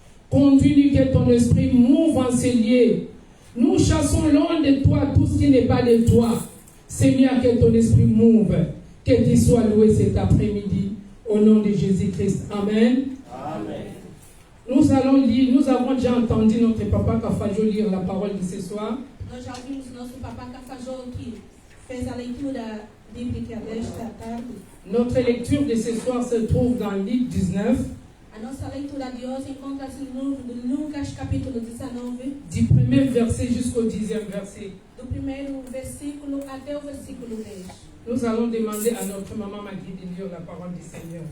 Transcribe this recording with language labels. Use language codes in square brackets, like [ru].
[fr] Conduis-nous que ton esprit mouve en ces lieux. Nous chassons loin de toi tout ce qui n'est pas de toi. Seigneur, que ton esprit mouve. Que tu sois loué cet après-midi. Au nom de Jésus-Christ. Amen. Amen. Nous allons lire, nous avons déjà entendu notre papa Kafajo lire la parole de ce soir. [pt] Nós já ouvimos nosso papá Cafajô que fez a leitura bíblica desta tarde. [fr] Notre lecture de ce soir se trouve dans Luc 19. [pt] A nossa leitura de hoje encontra-se no livro de Lucas, capítulo 19. [fr] Du premier verset jusqu'au 10e verset. [pt] Do primeiro versículo até o versículo 10. [fr] Nous allons demander à notre maman Magui de lire la parole du Seigneur.